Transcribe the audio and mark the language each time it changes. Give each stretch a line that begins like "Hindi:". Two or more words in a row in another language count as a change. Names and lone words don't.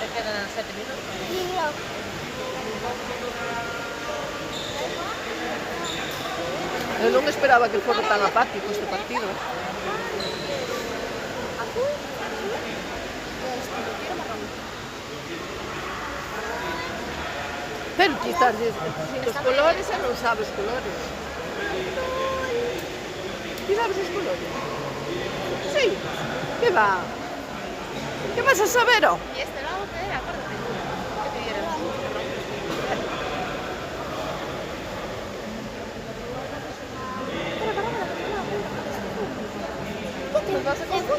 Galician: Eu non esperaba que fora tan apático este partido. Pero ti estás sin os colores e non sabes colores. Ti sabes os colores? Sí. Que va? Que vas a saber, oh?
Spanish: Y este lado que era, acuérdate. Que te dieron. Pues vas a confundir.